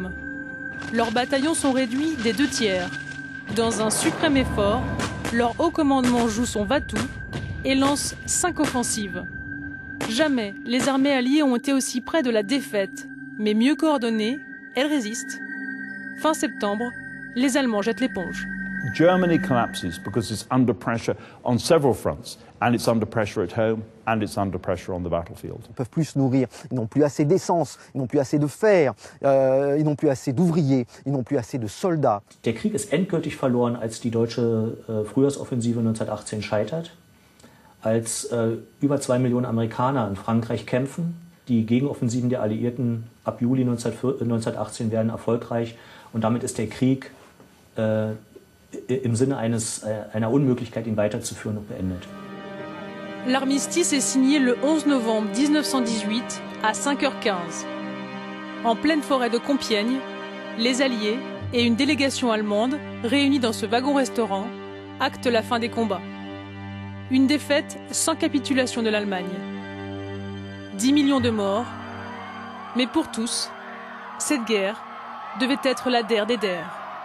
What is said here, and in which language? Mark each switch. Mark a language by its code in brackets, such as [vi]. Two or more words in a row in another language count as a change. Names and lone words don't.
[fr] Leurs bataillons sont réduits des 2 tiers. Dans un suprême effort, leur haut commandement joue son va-tout et lance 5 offensives. Jamais les armées alliées ont été aussi près de la défaite, mais mieux coordonnées, elles résistent. Fin septembre, les Allemands jettent l'éponge. [en] Germany collapses because it's under pressure on several fronts, and it's under pressure at home, and it's under pressure on the battlefield. [fr] Ils ne peuvent plus se nourrir, ils n'ont plus assez d'essence, ils n'ont plus assez de fer, ils n'ont plus assez d'ouvriers, ils n'ont plus assez de soldats. [de] Der Krieg ist endgültig verloren, als die deutsche Frühjahrsoffensive 1918 scheitert, als über 2 Millionen Amerikaner in Frankreich kämpfen. Die Gegenoffensiven der Alliierten ab Juli 1918 werden erfolgreich und damit ist der Krieg im Sinne einer Unmöglichkeit, ihn weiterzuführen, beendet. [fr] L'armistice est signé le 11 novembre 1918 à 5h15. En pleine forêt de Compiègne, les Alliés et une délégation allemande réunie dans ce wagon-restaurant actent la fin des combats. Une défaite sans capitulation de l'Allemagne. 10 millions de morts, mais pour tous, cette guerre devait être la der des der.